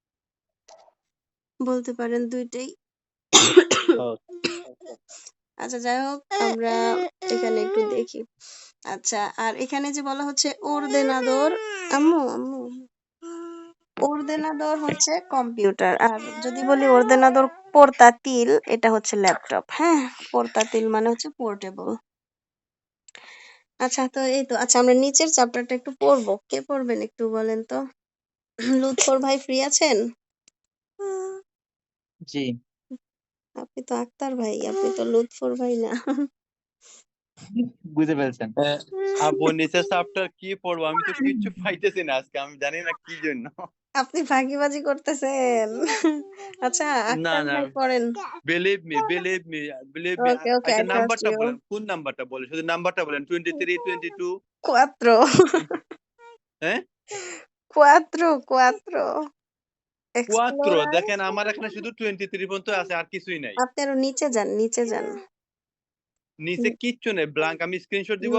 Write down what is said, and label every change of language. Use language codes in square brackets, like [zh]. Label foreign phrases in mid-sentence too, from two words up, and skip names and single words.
[bn] বলতে পারেন দুইটাই। আচ্ছা যাই হোক আমরা এখানে একটু দেখি। আচ্ছা আর এখানে যে বলা হচ্ছে ordenador, আম্মু আম্মু ordenador হচ্ছে কম্পিউটার, আর যদি বলি [es] ordenador portátil [bn] এটা হচ্ছে ল্যাপটপ, হ্যাঁ portátil মানে হচ্ছে পোর্টেবল। আচ্ছা তো এই তো, আচ্ছা আমরা নিচের চ্যাপ্টারটা একটু পড়বো, কে পড়বেন একটু বলেন তো? লুৎফর ভাই ফ্রি আছেন? জি। আপনি তো আক্তার ভাই, আপনি তো লুৎফর ভাই না। বুঝতে পেরেছেন। আপু নিচের চ্যাপ্টার কি পড়বো? আমি তো কিচ্ছু পাইতেছি না আজকে, আমি জানি না কি জন্য। আপনি ফাঁকিবাজি করতেছেন। আচ্ছা না আক্তার না, ভাই পড়েন। [en] believe me, believe me, believe me. [bn] ওকে ওকে আচ্ছা [en] I trust [bn] নাম্বারটা ইউ। বলেন, কোন নাম্বারটা বলেন, শুধু নাম্বারটা বলেন। 23, 22, [es] Cuatro. [bn] হ্যাঁ [es] Cuatro, cuatro. [bn] 4। [es] Explora. [bn] দেখেন আমার এখানে শুধু 23 পর্যন্ত আছে, আর কিছুই নাই। আপনি আরো নিচে যান, নিচে যান। নিচে কিচ্ছু নেই, ব্ল্যাঙ্ক। আমি স্ক্রিনশট দিব